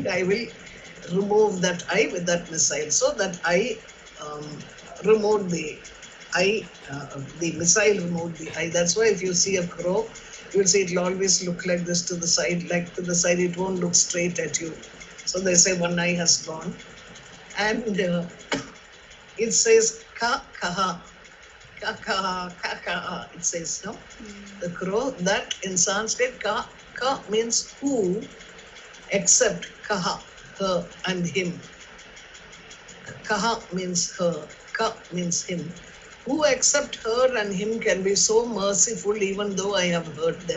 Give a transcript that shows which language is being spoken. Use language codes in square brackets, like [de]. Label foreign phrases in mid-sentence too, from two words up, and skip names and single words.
[en] I will remove that eye with that missile." So that eye removed the eye, the missile removed the eye. That's why if you see a crow, you will see it will always look like this to the side, like to the side. It won't look straight at you. So they say one eye has gone. And it says [sa] ka kaha, ka kaha, ka kaha. [en] It says, no? The crow, that in Sanskrit, ka means who, except kaha, her and him. Kaha means her, ka means him. Who except her and him can be so merciful even though I have hurt them.